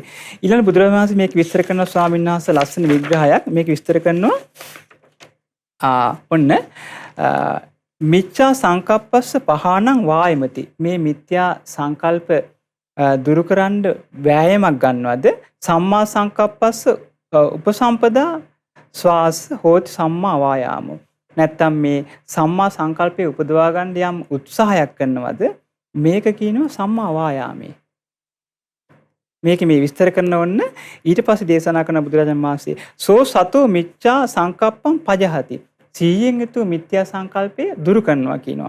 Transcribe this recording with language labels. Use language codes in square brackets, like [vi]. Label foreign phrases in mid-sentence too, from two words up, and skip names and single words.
[si] ඊළඟ බුදුරජාණන් වහන්සේ මේක විස්තර කරන ස්වාමීන් වහන්සේ ලස්සන විග්‍රහයක් මේක විස්තර කරනවා. [pi] ඔන්න මිච්ඡා සංකප්පස්ස පහානං වායමති. [si] මේ මිත්‍යා සංකල්ප දුරු කරන්න වෑයමක් ගන්නවද? [pi] සම්මා සංකප්පස්ස උපසම්පදා ස්වාස හෝති සම්මා වායාමෝ. [si] නැත්තම් මේ සම්මා සංකල්පය උපදවා ගන්න යම් උත්සාහයක් කරනවද? මේක කියනවා [pi] සම්මා වායාමේ. [si] මේක මේ විස්තර කරන ඔන්න ඊට පස්සේ දේශනා කරන බුදුරජාණන් වහන්සේ [pi] සෝ සතෝ මිච්ඡා සංකප්පං පජහති. [si] සීයෙන් යුතු මිත්‍යා සංකල්පය දුරු කරනවා කියනවා.